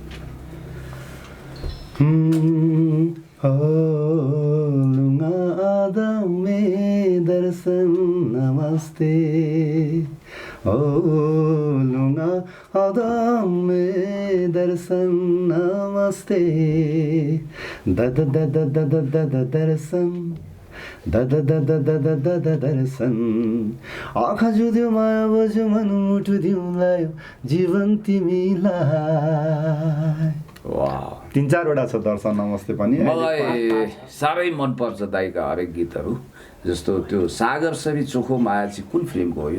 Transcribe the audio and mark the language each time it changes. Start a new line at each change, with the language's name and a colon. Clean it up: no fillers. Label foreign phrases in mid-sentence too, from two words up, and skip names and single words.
Nepali: लुङ्गा आदमे दर्शन नमस्ते, ओ लुङ्गा आदमे दर्शन नमस्ते, दद दद दद दद दर्शन दद दद दद दद दर्शन, आँखा जुद्यो माया बज्यो मन मुटु दिउँलायो जीवन तिमीलाई। वाह, 3-4वटा छ दर्शन नमस्ते पनि। मलाई साह्रै मनपर्छ दाइका हरेक गीतहरू। जस्तो त्यो सागर सरी चोखो माया चाहिँ कुन फिल्मको हो?